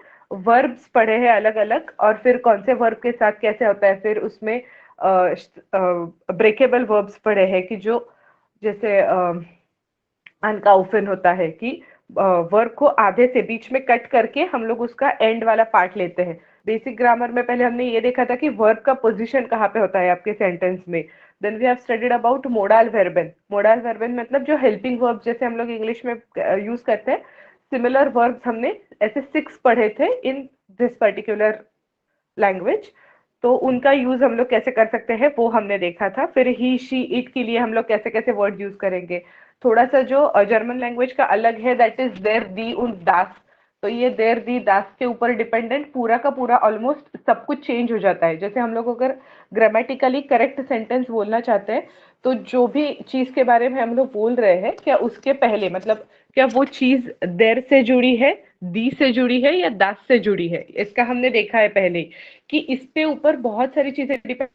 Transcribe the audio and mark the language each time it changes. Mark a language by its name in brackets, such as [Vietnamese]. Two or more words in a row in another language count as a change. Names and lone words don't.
[Hindi] वर्ब्स पढ़े हैं अलग अलग, और फिर कौन से वर्ब के साथ कैसे होता है, फिर उसमें [English] breakable verbs [Hindi] पढ़े हैं कि जो जैसे अनकाउफिन होता है कि वर्ब को आधे से बीच में कट करके हम लोग उसका एंड वाला पार्ट लेते हैं। [English] basic grammar [Hindi] में पहले हमने ये देखा था कि वर्ब का पोजीशन कहाँ पे होता है आपके सेंटेंस में। [English] then we have studied about [German] Modalverben. Modalverben [Hindi] मतलब जो [English] helping verb [Hindi] जैसे हम लोग इंग्लिश में यूज करते हैं, [English] similar verbs [Hindi] हमने ऐसे 6 पढ़े थे [English] in this particular language. [Hindi] तो उनका यूज हम लोग कैसे कर सकते हैं वो हमने देखा था। फिर [English] he she it [Hindi] के लिए हम लोग कैसे कैसे वर्ड यूज करेंगे। थोड़ा सा जो [English] German language [Hindi] का अलग है, [English] that is [German] der die und das. [Hindi] तो ये [German] der die das [Hindi] के ऊपर डिपेंडेंट पूरा का पूरा ऑलमोस्ट सब कुछ चेंज हो जाता है। जैसे हम लोग अगर [English] grammatically correct sentence [Hindi] बोलना चाहते हैं, तो जो भी चीज के बारे में हम लोग बोल रहे हैं, क्या उसके पहले मतलब क्या वो चीज देर से जुड़ी है, दी से जुड़ी है, या दास से जुड़ी है, इसका हमने देखा है पहले कि इसके ऊपर बहुत सारी चीजें डिपेंड।